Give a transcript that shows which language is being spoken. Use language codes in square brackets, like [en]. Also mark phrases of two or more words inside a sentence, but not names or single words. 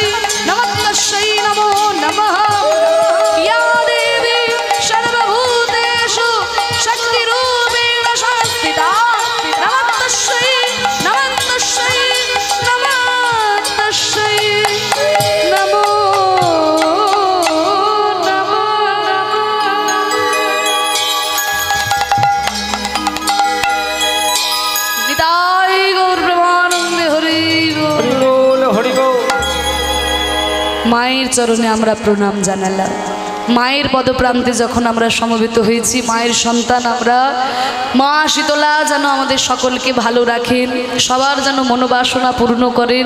[sa] नमस्तस्यै नमो नमः या देवी सर्वभूतेषु शक्तिरूपेण संस्थिता नमस्तस्यै नमस्तस्यै नमस्तस्यै नमो नमः [bn] নিতাই গৌর প্রেমানন্দে হরি বোল। হরি বল হরি বল। মায়ের চরণে আমরা প্রণাম জানালাম। মায়ের পদপ্রান্তে যখন আমরা সমবেত হয়েছি, মায়ের সন্তান আমরা, মা শীতলা যেন আমাদের সকলকে ভালো রাখেন, সবার যেন মনোবাসনা পূর্ণ করেন।